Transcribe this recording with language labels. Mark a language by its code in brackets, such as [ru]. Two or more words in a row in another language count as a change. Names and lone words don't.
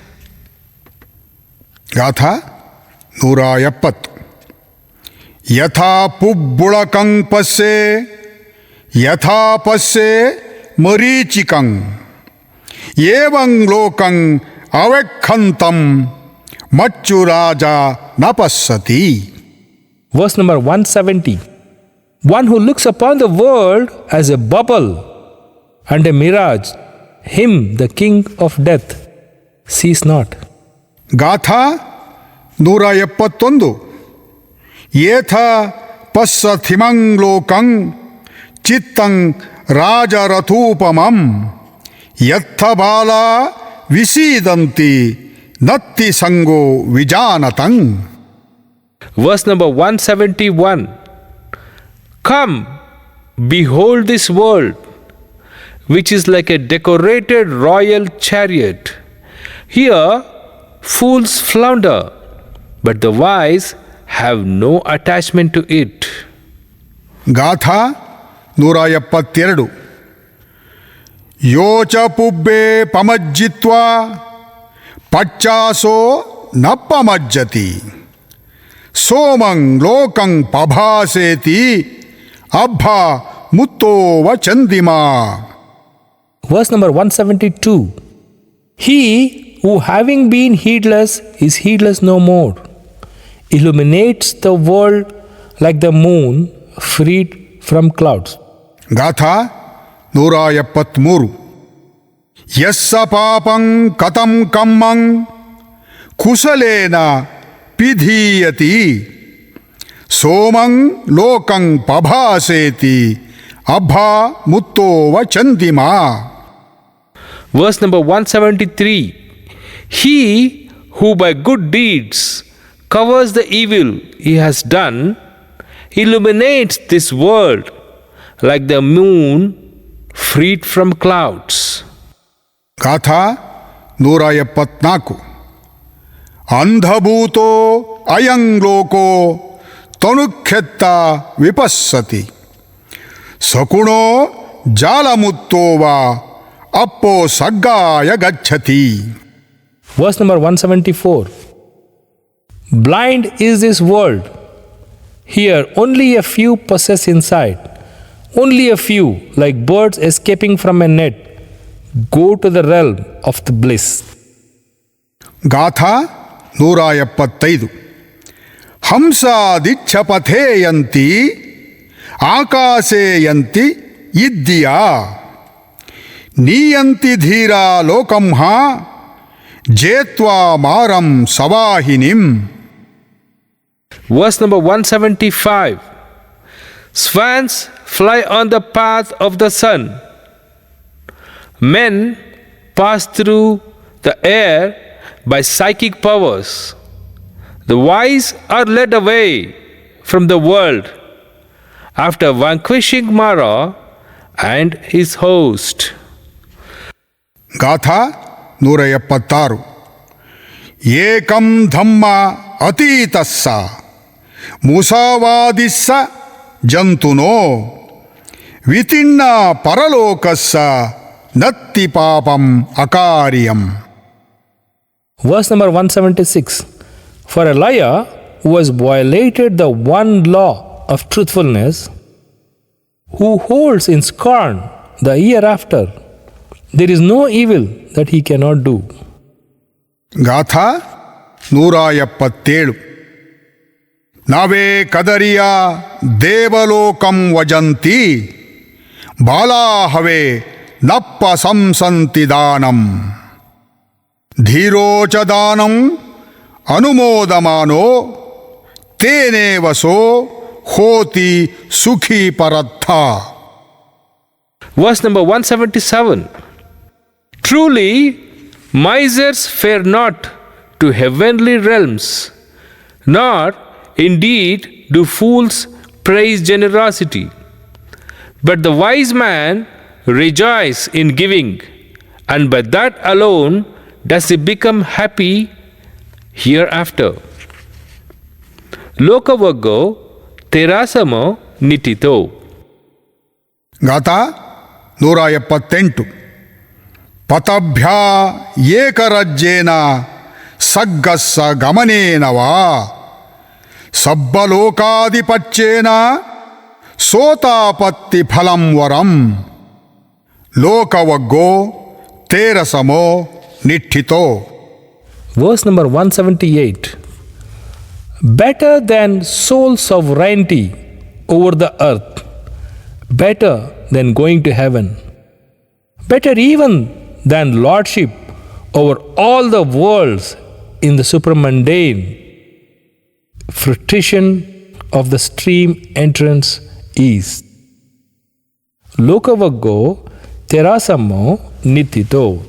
[pi] ಗಾಥ 170. ಯಥಾ ಪುಬ್ಬುಳಕಂ ಪಸ್ಸೆ ಯಥಾ ಪಸ್ಸೆ ಮರೀಚಿಕಂ ಏವಂ ಲೋಕಂ ಅವೆಕ್ಕಂತಂ ಮಚ್ಚು ರಾಜ ನ ಪಶ್ಯತಿ. [en] Verse number 170. One who looks upon the world as a bubble and a mirage, him the king of death sees not. [pi] ಗಾಥ 171. ಏಥ ಪಶ್ಯಥಿಮಂ ಲೋಕಂ ಚಿತ್ತಂ ರಾಜರಥೂಪಮಂ ಯತ್ಥ ಬಾಲ ವಿಸೀದಂತಿ ನತ್ತಿ ಸಂಗೋ ವಿಜಾನತಂ. [en] Verse number 171. Come, Behold this world, which is like a decorated royal chariot. Here, fools flounder, but the wise have no attachment to it. [pi] ಗಾಥಾ 172. ಯೋಚ ಪುಬ್ಬೆ ಪಮಜ್ಜಿತ್ವಾ ಪಚ್ಚಾಸೋ ನ ಪಮಜ್ಜತಿ ಸೋಮಂ ಲೋಕಂ ಪಭಾಸೇತಿ ಅಬ್ಬಾ ಮುತ್ತೋವ ಚಂದಿಮಾ. [en] Verse number 172. He who having been heedless is heedless no more, illuminates the world like the moon freed from clouds. [pi] ಗಾಥಾ 173. ಯಸ್ಸ ಪಾಪಂ ಕಥಂ ಕಮ್ಮಂ ಕುಶಲೇನ ಪಿಧೀಯತಿ ಸೋಮಂ ಲೋಕಂ ಪಭಾಸೇತಿ ಅಬ್ಬಾ ಮುತ್ತೋವ ಚಂದಿಮಾ. [en] Verse number 173. He who by good deeds covers the evil he has done illuminates this world like the moon freed from clouds. [pi] ಗಾಥಾ 174. ಅಂಧಭೂತೋ ಅಯಂ ಲೋಕೋ ತನುಖ್ಯತ್ತ ವಿಪಸ್ಸತಿ ಸಕುಣೋ ಜಾಲಮುತ್ತೋ ವಾ ಅಪ್ಪೋ ಸಗ್ಗಾಯ ಗಚ್ಚತಿ. [en] Verse number 174. Blind is this world. Here only a few possess insight. Only a few, like birds escaping from a net, go to the realm of the bliss. [pi] ಗಾಥಾ 175. ಹಂಸಾದಿಚ್ಛಪಥೇಯಂತಿ ಆಕಾಶೇಯಂತಿ ಇದ್ದಿಯಾ ನೀಯಂತಿ ಧೀರಾ ಲೋಕಂಹ ಜೇತ್ವಾ ಮಾರಂ ಸವಾಹಿನಿಂ. [en] Verse number 175. Swans fly on the path of the sun. Men pass through the air by psychic powers. The wise are led away from the world after vanquishing Mara and his host. [pi] ಗಾಥಾ 176. ಏಕಂ ಧಮ್ಮ ಅತೀತಸ್ಸ ಮುಸಾವಾದಿಸ್ಸ ಜಂತುನೋ ವಿತಿನ್ನ ಪರಲೋಕಸ್ಸ ನತ್ತಿ ಪಾಪಂ ಅಕಾರ್ಯಂ. [en] Verse number 176. For a liar who has violated the one law of truthfulness, who holds in scorn the hereafter, there is no evil that he cannot do. [pi] ಗಾಥಾ 177. ನಾವೇ ಕದರಿಯ ದೇವಲೋಕಂ ವಜಂತಿ ಬಾಲಾಹವೇ ನಪ್ಪ ಸಂಸಂತಿ ದಾನಂ ಧೀರೋಚ ದಾನಂ ಅನುಮೋದಮಾನೋ ತೇನೇವಸೋ ಹೋತಿ ಸುಖಿ ಪರತ್ಥ. [en] Verse number 177. Truly, misers fare not to heavenly realms, nor indeed do fools praise generosity. But the wise man rejoices in giving, and by that alone does he become happy hereafter. [pi] Lokavaggo terasamo nitito. ಗಾಥಾ 178. ಪತಭ್ಯಾ ಏಕರಜ್ಜೇನ ಸಗ್ಗಸ್ಸ ಗಮನೇನವಾ ಸಬ್ಬಲೋಕಾಧಿಪತ್ಯೇನ ಸೋತಾಪತ್ತಿ ಫಲಂ ವರಂ ಲೋಕವಗ್ಗೋ ತೇರಸಮೋ ನಿಠಿತೋ. [en] Verse number 178. Better than sole sovereignty over the earth, better than going to heaven, better even than lordship over all the worlds in the supramundane, fruition of the stream entrance is. [pi] Lokavaggo terasamo nitito.